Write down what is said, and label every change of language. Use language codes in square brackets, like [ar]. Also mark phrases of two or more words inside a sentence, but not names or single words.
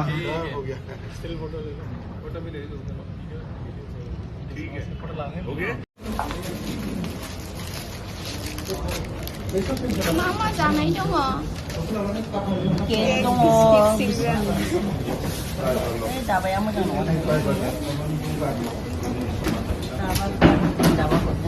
[hi] हो गया [en] still photo [hi] ले लो फोटो भी ले लो ठीक है हो गया [brx] Mama जानाय दङ केक दङ दाबाया मोजां नङा दाबा